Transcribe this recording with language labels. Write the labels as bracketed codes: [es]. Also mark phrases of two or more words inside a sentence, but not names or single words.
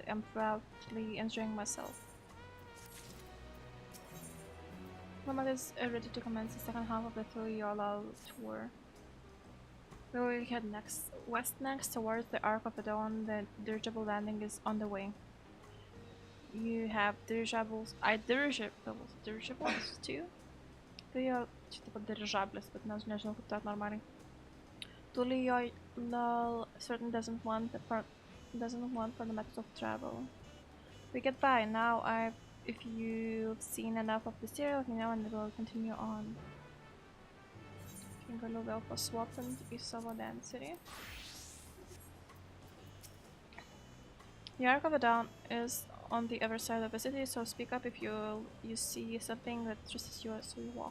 [en] I'm proudly enjoying myself. Mama is ready to commence the second half of the Tuliala tour. We will head west next towards the Arc of the Dawn. The dirigible landing is on the way. You have dirigibles. Dirigibles too? [lt] Tai jo čia taip pat dirižablės, bet nežinau kaip tai normaliai. [en] Tuliyola certainly doesn't want for the methods of travel. We get by now. If you've seen enough of the serial, let me know and we'll continue on. [lt] Galiu vėl paswapinti į savo density. [en] The Arc of the Dawn is on the other side of the city, so speak up if you see something that interests you as we walk.